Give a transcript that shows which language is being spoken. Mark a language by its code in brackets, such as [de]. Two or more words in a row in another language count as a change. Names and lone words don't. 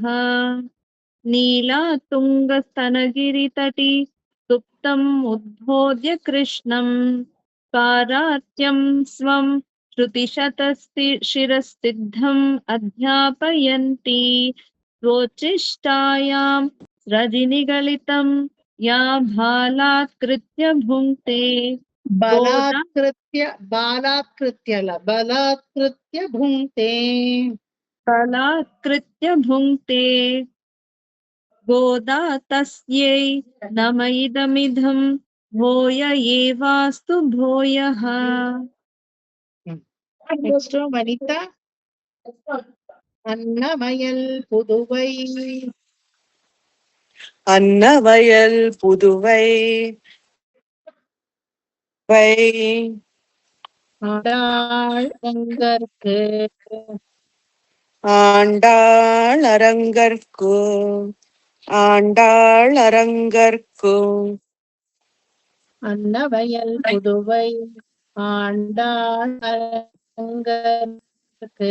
[sa] नीला तुङ्गस्तनगिरितटी सुप्तम् उद्बोध्य कृष्णम् पारात्यं स्वं श्रुतिशतशिरसिद्धम् अध्यापयन्ति स्वोच्चिष्टायां रजनिगलितं या भालात्कृत्य भुङ्क्ते ಬಲಾತ್ಕೃತ್ಯ ಅಲ್ಲ, ಬಲಾತ್ಕೃತ್ಯ ಭುಂಕ್ತೆ. बलात्कृत्य भुङ्क्ते गोदा तस्यै नम इदमिदं भूय एवास्तु भूयः. [ta] ನೆಕ್ಸ್ಟ್ ವನಿತಾ. அன்னமயல் புதுவை. அன்னவயல் புதுவை வை ஆண்டாள் அரங்கற்கு. ஆண்டாள் அரங்கற்கு ஆண்டாள் அரங்கற்கு அன்னவயல் புதுவை ஆண்டாள் அரங்கற்கு.